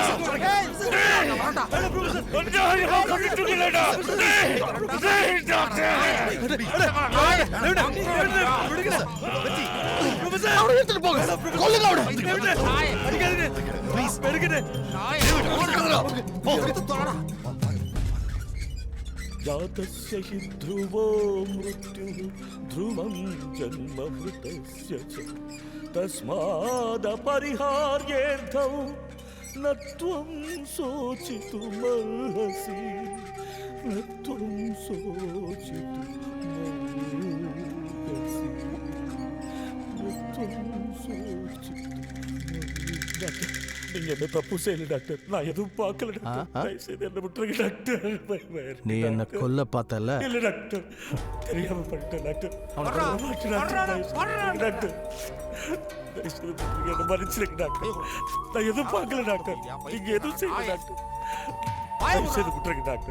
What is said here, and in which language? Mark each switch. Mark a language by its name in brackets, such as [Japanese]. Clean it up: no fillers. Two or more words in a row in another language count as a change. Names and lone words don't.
[Tamil] டேய் வாடா. கொஞ்சம் கட்டிட்டு இல்லடா. டேய் டேய் டாக்டர். விடுங்க. ப்ரொஃபசர் அவரை எடுத்துட்டு போங்க. கொல்லுங்க அவரை. அடிக்காதீங்க. ப்ளீஸ் எடுங்க. ஓடுறா. போ எடுத்து தோடா. [Sanskrit] जातस्य हि ध्रुवो मृत्युः ध्रुवं जन्ममृतस्य च तस्मादपरिहार्येऽर्थौ न त्वं शोचितुमर्हसि, न त्वं शोचितुमर्हसि, न त्वं शोचितुमर्हसि. [Tamil] நீங்க என்ன தப்பு செய்யல டாக்டர், நான் எதுவும் பார்க்கல டாக்டர், தயவு செய்து என்ன விட்டுருங்க டாக்டர். நீ என்ன கொல்ல பார்த்தல? இல்ல டாக்டர், தெரியாம பண்ணிட்டேன் டாக்டர். டாக்டர் தயவு செய்து விட்டுருங்க, என்ன மன்னிச்சிருங்க டாக்டர், நான் எதுவும் பார்க்கல டாக்டர், நீங்க எதுவும் செய்யல டாக்டர், தயவு செய்து விட்டுருங்க டாக்டர்.